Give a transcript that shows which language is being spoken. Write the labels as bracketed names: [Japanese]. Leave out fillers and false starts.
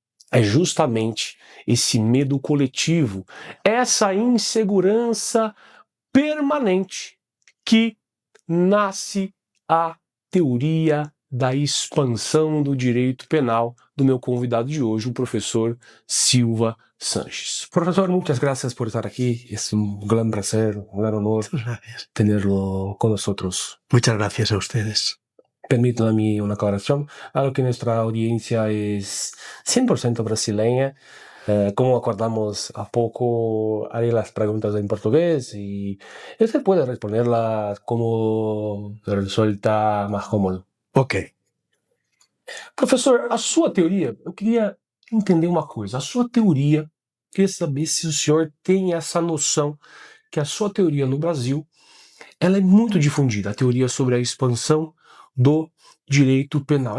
[Portuguese] É justamente esse medo coletivo, essa insegurança permanente que nasce a teoria da expansão do direito penal do meu convidado de hoje, o professor Silva Sánchez. [Spanish] Profesor, muchas gracias por estar aquí. Es un gran placer, un gran honor tenerlo con nosotros. Muchas gracias a ustedes. Permítanme una aclaración, algo que nuestra audiencia es 100% brasileña. Como acordamos a poco, haré las preguntas en portugués y usted puede responderlas como resulta más cómodo. Ok. [Portuguese] Professor, a sua teoria, eu queria entender uma coisa. A sua teoria, queria saber se o senhor tem essa noção que a sua teoria no Brasil, ela é muito difundida, a teoria sobre a expansão do direito penal.